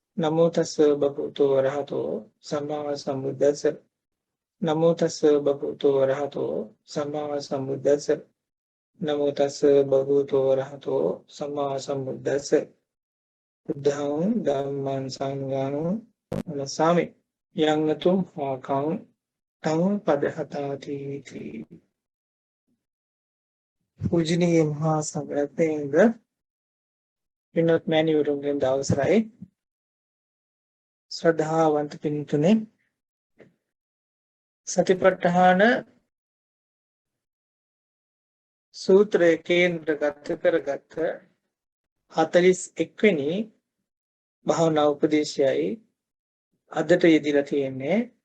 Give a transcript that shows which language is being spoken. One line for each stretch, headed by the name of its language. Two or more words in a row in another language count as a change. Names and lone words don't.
Pali: නමෝ තස්ස භගවතු වරහතෝ සම්මා සම්බුද්දස්ස නමෝ තස්ස භගවතු වරහතෝ සම්මා සම්බුද්දස්ස නමෝ තස්ස භගවතු වරහතෝ සම්මා සම්බුද්දස්ස බුද්ධං ධම්මං සංඝං නමස්සාමි යංගතුම් හාකං තං පදහතාති
Sinhala: පූජනීය මහා සංඝරත්නයේද පින්වත් මෑණිවරුන්ගෙන් දවසයි ශ්‍රද්ධාවන්ත පින්තුනේ සතිපට්ඨාන සූත්‍රයේ කේන්ද්‍රගත කරගත් 41 වෙනි භාවනා උපදේශයයි අදට යෙදিলা තියෙන්නේ.